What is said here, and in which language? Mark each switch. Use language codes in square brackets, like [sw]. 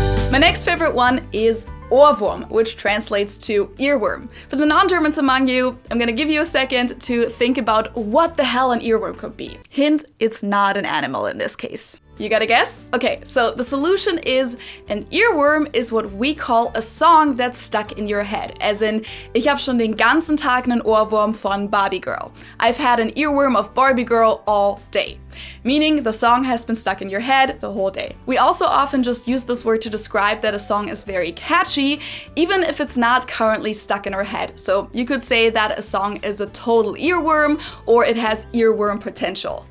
[en] My next favorite one is Ohrwurm, which translates to earworm. For the non-Germans among you, I'm gonna give you a second to think about what the hell an earworm could be. Hint, it's not an animal in this case. You gotta guess? Okay, so the solution is an earworm is what we call a song that's stuck in your head. As in, [de] ich hab schon den ganzen Tag einen Ohrwurm von Barbie Girl. [en] I've had an earworm of Barbie Girl all day. Meaning the song has been stuck in your head the whole day. We also often just use this word to describe that a song is very catchy, even if it's not currently stuck in our head. So you could say that a song is a total earworm or it has earworm potential.